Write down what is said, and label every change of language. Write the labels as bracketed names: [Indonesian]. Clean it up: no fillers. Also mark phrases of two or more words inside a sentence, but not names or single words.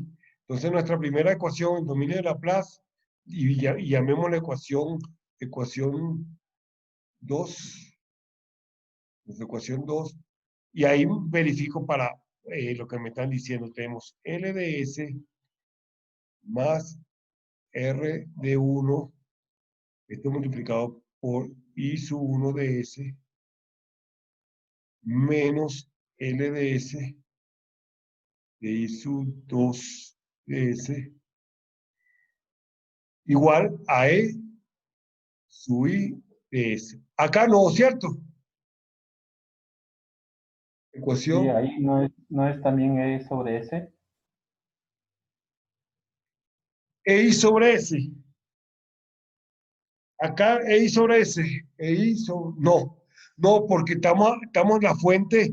[Spanish] Entonces nuestra primera ecuación, el dominio de Laplace, y llamemos la ecuación 2. Ecuación 2. Y ahí verifico para lo que me están diciendo. Tenemos L de S más R de 1 Esto multiplicado por I sub 1 de S menos L de S de I sub 2 de S igual a E sub I de S. Acá no, ¿cierto? Ecuación. Sí, ahí no es también E sobre S. EI sobre S. Acá EI sobre S. No, porque estamos en la fuente.